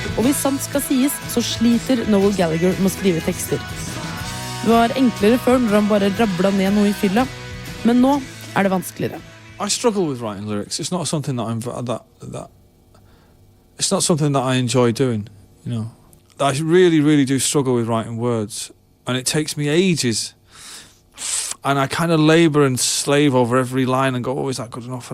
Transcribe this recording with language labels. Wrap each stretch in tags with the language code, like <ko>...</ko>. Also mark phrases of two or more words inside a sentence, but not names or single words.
<no>hvis sant skal sies, så sliter Noel Gallagher med å skrive tekster. Det var enklere før når han bare rabla ned noe i fylla, men nå det vanskeligere.</no> <en>I struggle with writing lyrics. It's not something it's not something that I enjoy doing, you know. I really do struggle with writing words, and it takes me ages. And I kind of labour and slave over every line and go, oh, is that good enough?</en>